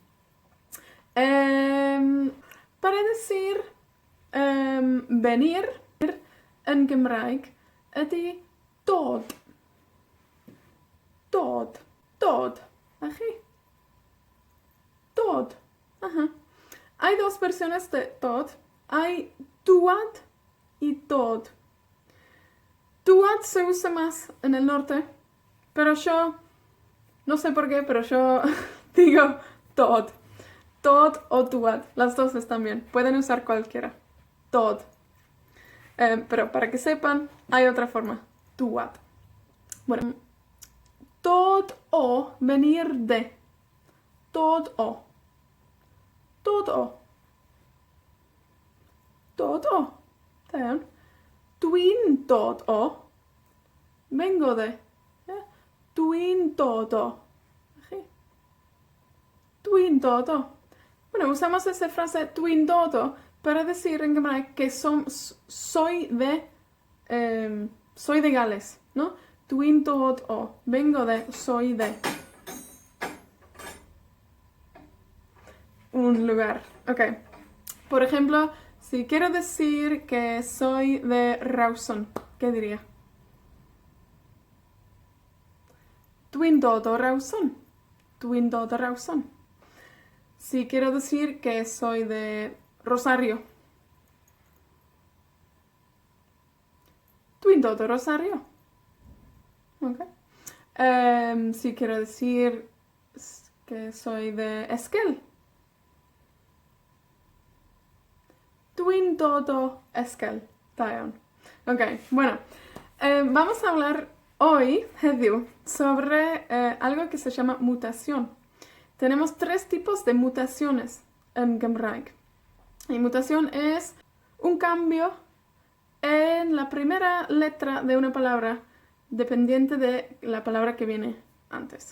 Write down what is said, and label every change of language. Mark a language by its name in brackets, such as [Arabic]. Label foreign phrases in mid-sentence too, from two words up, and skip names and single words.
[Welsh] Baredd y sir, benir yn Gymraeg ydy dod. Dod. Dod. A chi? Dod. [Spanish] Hay dos versiones de dod. Hay dúad y dod. Dúad se usa más en el norte, pero yo, no sé por qué, pero yo digo dod. [Welsh] Dod o dúad, [Spanish] las dos están bien. Pueden usar cualquiera. [Welsh] Dod. [Spanish] Pero para que sepan, hay otra forma. Dúad. Bueno, [Welsh] dod o, [Spanish] venir de. [Welsh] Dod o. Dod o. Dod o. Da iawn. Dwi'n dod o. [Spanish] Vengo de. [English] Yeah. [Welsh] Dwi'n dod o. ¿Sí? Dwi'n dod o. [Spanish] Bueno, usamos esa frase [Welsh] dwi'n dod o [Spanish] para decir en Gymraeg que soy de Gales, ¿no? [Welsh] Dwi'n dod o. [Spanish] Vengo de, soy de. Un lugar. Ok. Por ejemplo, si quiero decir que soy de Rawson, ¿qué diría? [Welsh] Dwi'n dod o Rawson. Dwi'n dod o Rawson. [Spanish] Si quiero decir que soy de Rosario. [Welsh] Dwi'n dod o Rosario. [Spanish] Ok. Si quiero decir que soy de Esquel. [Welsh] Dwi'n dod o Esquel. Da iawn. [Spanish] Ok, bueno. Vamos a hablar hoy, heddiw, sobre algo que se llama mutación. Tenemos 3 tipos de mutaciones en Gymraeg. Y mutación es un cambio en la primera letra de una palabra dependiente de la palabra que viene antes.